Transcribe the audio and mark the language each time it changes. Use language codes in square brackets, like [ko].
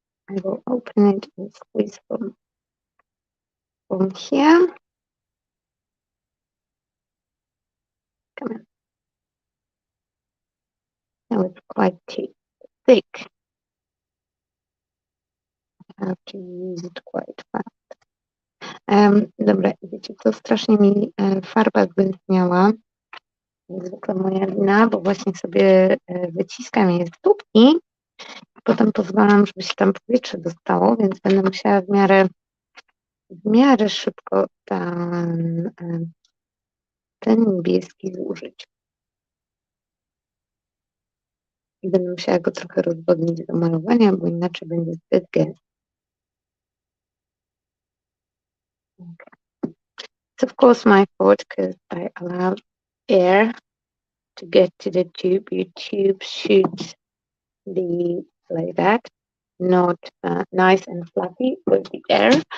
[en] I will open it and squeeze from here. Come on. Now it's quite thick. I have to use it quite fast. [pl] Dobra, wiecie co, strasznie mi farba zbędniała. Zwykle moja wina, bo właśnie sobie wyciskam je z tubki, potem pozwalam, żeby się tam powietrze dostało, więc będę musiała w miarę szybko ten niebieski zużyć. I będę musiała go trochę rozwodnić do malowania, bo inaczej będzie zbyt gęsty. [en] Okay. It's of course my fault because I allowed air to get to the tube. Your tube should be like that, not nice and fluffy with the air.